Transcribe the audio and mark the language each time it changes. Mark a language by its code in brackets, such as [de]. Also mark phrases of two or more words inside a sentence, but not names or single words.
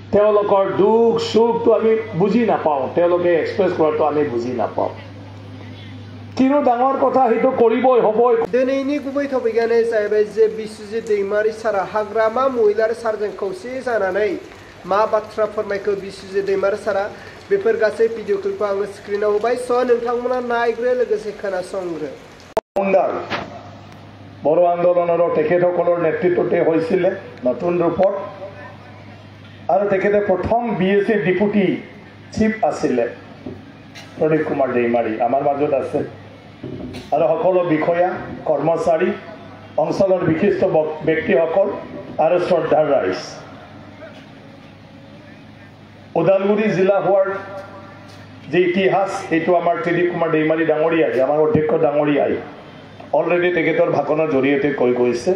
[as] তেওঁলোকৰ দুখ সুখটো আমি বুজি নাপাওঁ, তেওঁলোকে এক্সপ্ৰেছ কৰাটো আমি বুজি নাপাওঁ। কিন্তু ডাঙৰ কথা সেইটো কৰিবই হ'বই। [brx] दिनैनि गुबै टपिकआनो जाहैबाय जे बिस्वजित दैमारि सारा हाग्रामा महिलारि सारजों खौसे जानानै मा बाथ्रा फोरमायखो बिस्वजित दैमारि सारा बेफोर गासै भिडिअ क्लिपखौ आङो स्क्रिनाव होबाय। स' नोंथांमोना नायग्रो लोगोसे खोनासंग्रो। [as] বড়ো আন্দোলনৰ তেখেতসকলৰ নেতৃত্বতে হৈছিলে নতুন ৰূপত, আৰু তেখেতে প্ৰথম BSc ডেপুটি চিফ আছিলে প্ৰদীপ কুমাৰ দৈমাৰী, আমাৰ মাজত আছে। আৰু সকলো বিষয়া কৰ্মচাৰী অঞ্চলৰ বিশিষ্ট ব্যক্তিসকল আৰু শ্ৰদ্ধাৰ ৰাইজ, ওদালগুৰি জিলা হোৱাৰ যে ইতিহাস এইটো আমাৰ প্ৰদীপ কুমাৰ দৈমাৰী ডাঙৰীয়াই, আমাৰ অধ্যক্ষ ডাঙৰীয়াই অলৰেডি তেখেতৰ ভাষণৰ জৰিয়তে কৈ গৈছে।